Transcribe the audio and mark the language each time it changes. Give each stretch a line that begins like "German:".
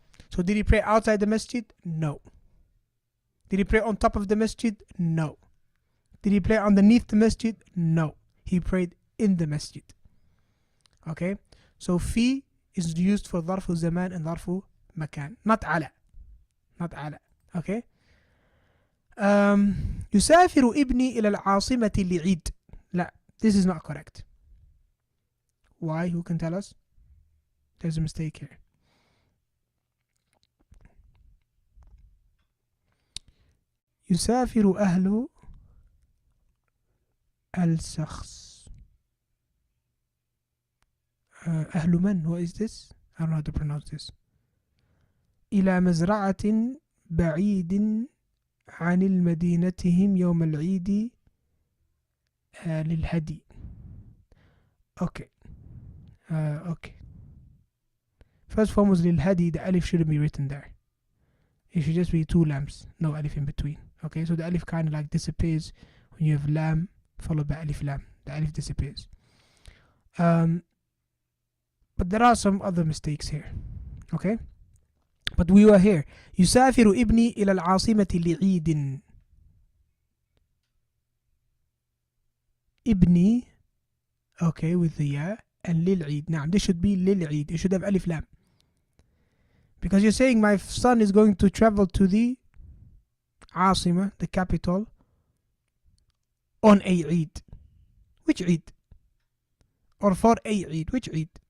English: So did he pray outside the masjid? No. Did he pray on top of the masjid? No. Did he pray underneath the masjid? No. He prayed in the masjid. Okay? So fi is used for ظرف zaman and ظرف makan. Not ala. Not ala. Okay?
Arabic: يسافر ابني إلى العاصمة لعيد. لا,
English: this is not correct. Why? Who can tell us? There's a mistake here.
Arabic: يسافر أهل الشخص. أهل من?
English: What is this? I don't know how to pronounce this.
Arabic: إلى مزرعة بعيد عن المدينتهم يوم العيد للهدي.
English: Okay. Okay. First form was للهدي. The alif shouldn't be written there. It should just be two lambs, no alif in between. Okay, so the alif kind of like disappears when you have lam followed by alif lam. The alif disappears. But there are some other mistakes here. Okay, but we were here.
Arabic: يسافر ابني إلى العاصمة لعيد.
English: ابني, okay, with the ya, and للعيد. Now this should be للعيد. It should have alif lam. Because you're saying my son is going to travel to the Asima, the capital, on a Eid. Which Eid? Or for a Eid. Which Eid?